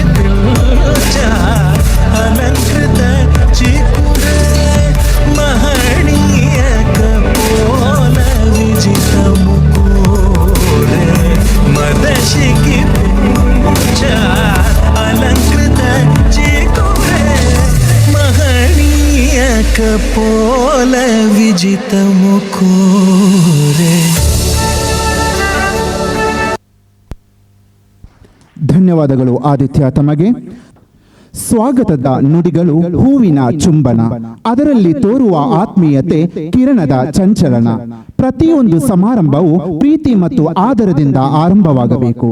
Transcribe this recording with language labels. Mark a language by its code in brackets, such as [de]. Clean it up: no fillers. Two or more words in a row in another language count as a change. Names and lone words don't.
[sa] పించ అలంకృత చిక్కురే మహనీయ కపోల విజితము కోరే మదశికి పించ అలంకృత చిక్కురే మహనీయ కపోల విజితము కోరే. [kn] ಧನ್ಯವಾದಗಳು ಆದಿತ್ಯ ತಮಗೆ. ಸ್ವಾಗತದ ನುಡಿಗಳು ಹೂವಿನ ಚುಂಬನ, ಅದರಲ್ಲಿ ತೋರುವ ಆತ್ಮೀಯತೆ ಕಿರಣದ ಚಂಚಲನ. ಪ್ರತಿಯೊಂದು ಸಮಾರಂಭವು ಪ್ರೀತಿ ಮತ್ತು ಆದರದಿಂದ ಆರಂಭವಾಗಬೇಕು.